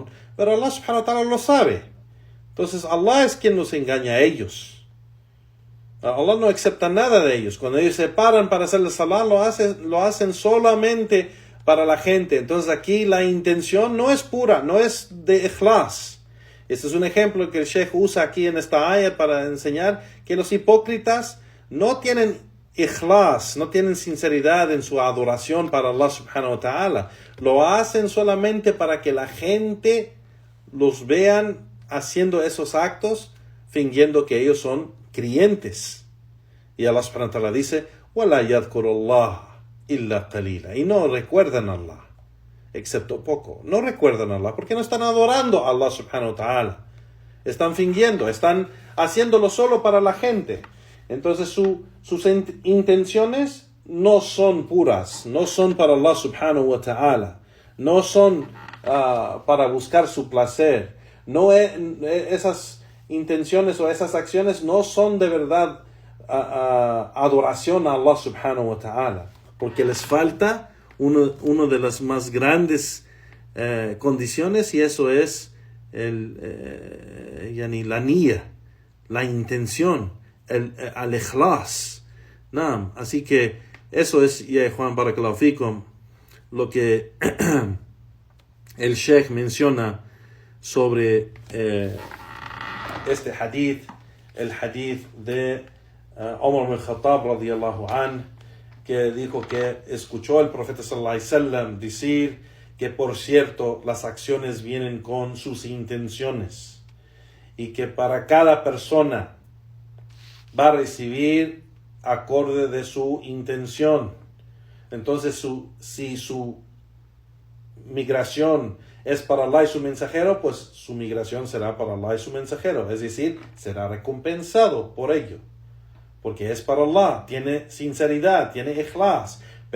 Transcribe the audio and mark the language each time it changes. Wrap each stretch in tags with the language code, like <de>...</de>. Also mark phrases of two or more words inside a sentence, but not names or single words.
<es>Pero Allah</es> <ar>سبحانه وتعالى</ar> <es>lo sabe. Entonces, Allah es quien los engaña a ellos. Allah no acepta nada de ellos. Cuando ellos se paran para hacer el salah, lo hacen solamente para la gente. Entonces aquí la intención no es pura, no es de ikhlas. Este es un ejemplo que el Sheikh usa aquí en esta ayat para enseñar que los hipócritas no tienen ikhlas, no tienen sinceridad en su adoración para Allah</es> <ar>سبحانه وتعالى.</ar> <es>Lo hacen solamente para que la gente los vean haciendo esos actos, fingiendo que ellos son creyentes. Y Allah</es> <ar>سبحانه وتعالى</ar> <es>dice,</es> <ar>وَلَا يَذْكُرُ اللَّهَ إِلَّا قَلِيلًا.</ar> <es>Y no recuerdan a Allah, excepto poco. No recuerdan a Allah, porque no están adorando a Allah</es> <ar>سبحانه وتعالى.</ar> <es>Están fingiendo, están haciéndolo solo para la gente. Entonces sus intenciones no son puras, no son para Allah</es> <ar>سبحانه وتعالى,</ar> <es>no son para buscar su placer. No esas intenciones o esas acciones no son de verdad adoración a Allah</es> <ar>سبحانه وتعالى,</ar> <es>porque les falta uno de las más grandes condiciones, y eso es la niyya, la intención, al ikhlas. Así que eso es, ya Juan</es> <ar>بارك الله فيكم,</ar> <es>lo que el Sheikh menciona sobre este hadith, el hadith de Umar ibn Khattab</es> <ar>رضي الله عنه,</ar> <es>que dijo que escuchó al profeta</es> <ar>صلى الله عليه وسلم</ar> <es>decir que, por cierto, las acciones vienen con sus intenciones, y que para cada persona va a recibir acorde de su intención. Entonces, si su migración es para Allah y su mensajero, pues su migración será para Allah y su mensajero, es decir, será recompensado por ello, porque es para Allah, tiene sinceridad, tiene ikhlas.</es>